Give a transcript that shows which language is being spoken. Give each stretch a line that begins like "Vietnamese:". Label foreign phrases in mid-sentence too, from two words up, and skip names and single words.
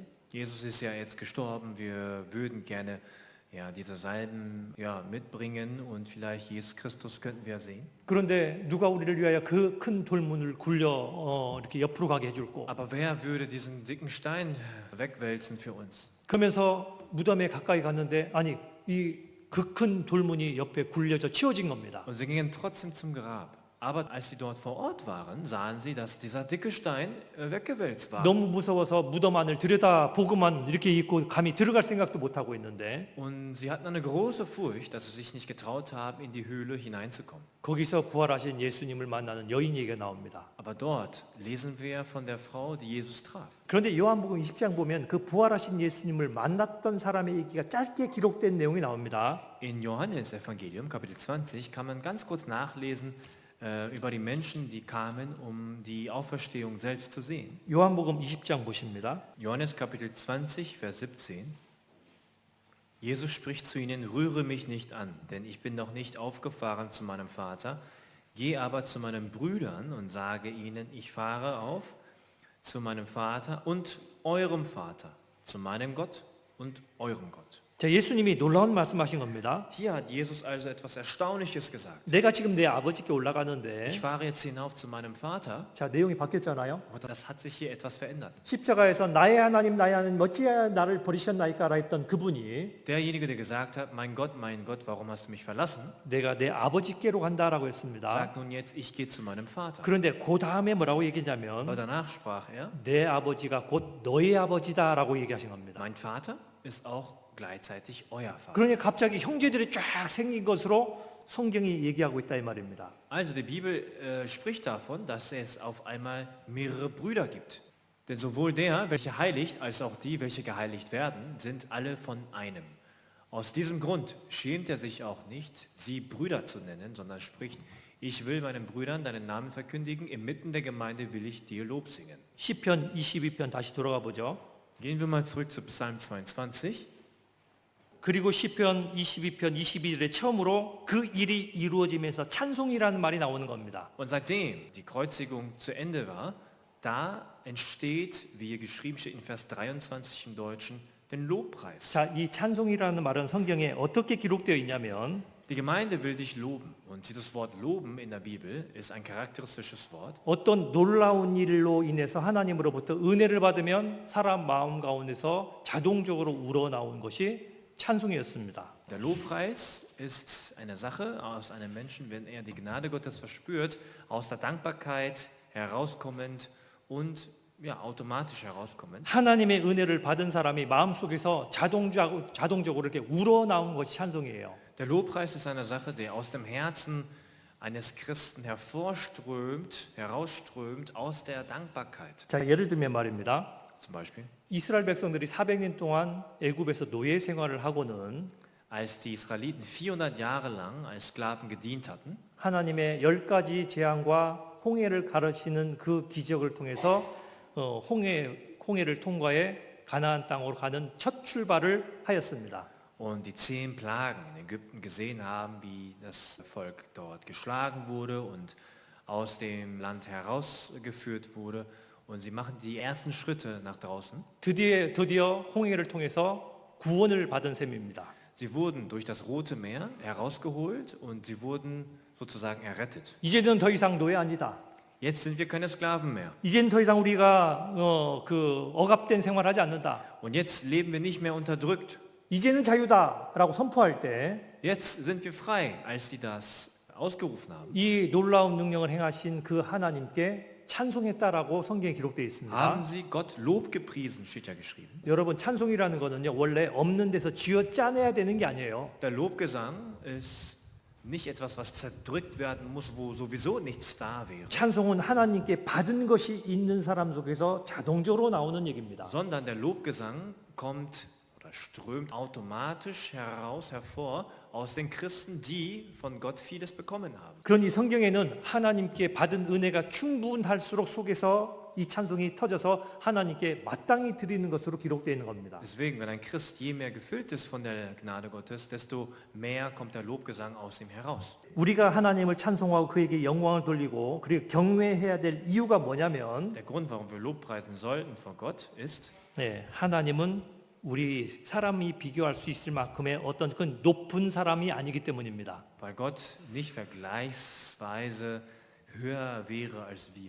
German: Jesus ist ja jetzt gestorben, wir würden gerne diese Salben mitbringen und vielleicht Jesus Christus könnten wir sehen.
Korean: 그런데 누가 우리를 위하여 그 큰 돌문을 굴려 이렇게 옆으로 가게 해줄고
German: Aber wer würde diesen dicken Stein wegwälzen für uns?
Korean: 그러면서 무덤에 가까이 갔는데 아니 이 그 큰 돌문이 옆에 굴려져 치워진 겁니다.
German: Und sie gingen trotzdem zum Grab. Aber als sie dort vor Ort waren, sahen sie, dass dieser dicke Stein weggewälzt war.
Korean: 너무 무서워서 무덤 안을 들여다 보고만 이렇게 있고 감히 들어갈 생각도 못 하고 있는데
German: Und sie hatten eine große Furcht, dass sie sich nicht getraut haben, in die Höhle hineinzukommen.
Korean: 거기서 부활하신 예수님을 만나는 여인 얘기가 나옵니다.
German: Aber dort lesen wir von der Frau, die Jesus traf.
Korean: 그런데 요한복음 20장 보면 그 부활하신 예수님을 만났던 사람의 얘기가 짧게 기록된 내용이 나옵니다.
German: In Johannes Evangelium, Kapitel 20, kann man ganz kurz nachlesen über die Menschen, die kamen, um die Auferstehung selbst zu sehen.
Korean: 요한복음 20장 보십니다.
German: Johannes Kapitel 20, Vers 17. Jesus spricht zu ihnen, rühre mich nicht an, denn ich bin noch nicht aufgefahren zu meinem Vater. Geh aber zu meinen Brüdern und sage ihnen, ich fahre auf zu meinem Vater und eurem Vater, zu meinem Gott und eurem Gott.
Korean: 자, 예수님이 놀라운 말씀하신 겁니다.
German: Hier hat Jesus also etwas Erstaunliches gesagt.
Korean: 내가 지금 내 아버지께 올라가는데
German: Ich fahre jetzt hinauf zu meinem Vater,
Korean: 자, 내용이 바뀌었잖아요.
German: aber das hat sich hier etwas verändert.
Korean: 십자가에서 나의 하나님 어찌하여 나를 버리셨나이까라 했던 그분이
German: Derjenige, der gesagt hat, mein Gott, warum hast du mich verlassen,
Korean: 내가 내 아버지께로 간다라고 했습니다.
German: sagt nun jetzt, ich gehe zu meinem Vater.
Korean: 그런데 그 다음에 뭐라고
German: Aber
Korean: 얘기했냐면
German: danach sprach er,
Korean: 내 아버지가 곧 너의 아버지다라고 얘기하신 겁니다.
German: mein Vater ist auch gleichzeitig euer Vater. 그러니 갑자기 형제들이 쫙 생긴 것으로 성경이 얘기하고 있다 이 말입니다. Also die Bibel spricht davon, dass es auf einmal mehrere Brüder gibt. Denn sowohl der, welcher heiligt, als auch die, welche geheiligt werden, sind alle von einem. Aus diesem Grund schämt er sich auch nicht, sie Brüder zu nennen, sondern spricht, ich will meinen Brüdern deinen Namen verkündigen, inmitten der Gemeinde will ich dir Lob singen.
Korean: 시편 22편 다시 돌아가 보죠.
German: Gehen wir mal zurück zu Psalm 22.
Korean: 그리고 시편 22편 22절에 처음으로 그 일이 이루어지면서 찬송이라는 말이 나오는 겁니다.
German: Und seitdem die Kreuzigung zu Ende war, da entsteht, wie hier geschrieben steht in Vers 23 im Deutschen, den Lobpreis.
Korean: 자, 이 찬송이라는 말은 성경에 어떻게 기록되어 있냐면
German: Die Gemeinde will dich loben. Und dieses Wort loben in der Bibel ist ein charakteristisches Wort.
Korean: 어떤 놀라운 일로 인해서 하나님으로부터 은혜를 받으면 사람 마음 가운데서 자동적으로 우러나온 것이 찬송이었습니다.
German: Der Lobpreis ist eine Sache aus einem Menschen, wenn er die Gnade Gottes verspürt, aus der Dankbarkeit herauskommend und ja, automatisch herauskommen.
Korean: 하나님의 은혜를 받은 사람이 마음속에서 자동적으로 이렇게 우러나온 것이 찬송이에요.
German: Der Lobpreis ist eine Sache, der aus dem Herzen eines Christen herausströmt aus der Dankbarkeit.
Korean: 자, 예를 들면 말입니다.
German: Zum Beispiel,
Korean: 이스라엘 백성들이 400년 동안 애굽에서 노예 생활을 하고는
German: als die Israeliten 400 Jahre lang als Sklaven gedient hatten,
Korean: 하나님의 10가지 재앙과 홍해를 가르치는 그 기적을 통해서 홍해를 통과해 가나안 땅으로 가는 첫 출발을 하였습니다.
German: und die 10 Plagen in Ägypten gesehen haben, wie das Volk dort geschlagen wurde und aus dem Land herausgeführt wurde. Und sie machen die ersten Schritte nach draußen.
Korean: 드디어 홍해를 통해서 구원을 받은 셈입니다.
German: Sie wurden durch das Rote Meer herausgeholt und sie wurden sozusagen errettet.
Korean: 이제는 더 이상 노예 아니다.
German: Jetzt sind wir keine Sklaven mehr.
Korean: 이제는 더 이상 우리가 억압된 생활하지 않는다.
German: Und jetzt leben wir nicht mehr unterdrückt.
Korean: 이제는 자유다라고 선포할 때
German: Jetzt sind wir frei, als die das ausgerufen haben.
Korean: 이 놀라운 능력을 행하신 그 하나님께 찬송했다라고 성경에 기록되어 있습니다.
German: Haben sie Gott Lob gepriesen, steht ja geschrieben.
Korean: 여러분 찬송이라는 거는요 원래 없는 데서 쥐어 짜내야 되는 게 아니에요.
German: Der Lobgesang ist nicht etwas, was zerdrückt werden muss, wo sowieso nichts da wäre,
Korean: 찬송은 하나님께 받은 것이 있는 사람 속에서 자동적으로 나오는 얘기입니다.
German: sondern der Lobgesang kommt oder strömt automatisch hervor aus den Christen, die von Gott vieles bekommen haben.
Korean: 그러니 성경에는 하나님께 받은 은혜가 충분할수록 속에서 이 찬송이 터져서 하나님께 마땅히 드리는 것으로 기록되어 있는 겁니다.
German: Deswegen, wenn ein Christ je mehr gefüllt ist von der Gnade Gottes, desto mehr kommt der Lobgesang aus ihm heraus.
Korean: 우리가 하나님을 찬송하고 그에게 영광을 돌리고 그리고 경외해야 될 이유가 뭐냐면
German: Der Grund, warum wir Lobpreisen sollten vor Gott, ist,
Korean: 하나님은 우리 사람이 비교할 수 있을 만큼의 어떤 그 높은 사람이 아니기 때문입니다.
German: weil Gott nicht vergleichsweise höher wäre als wir.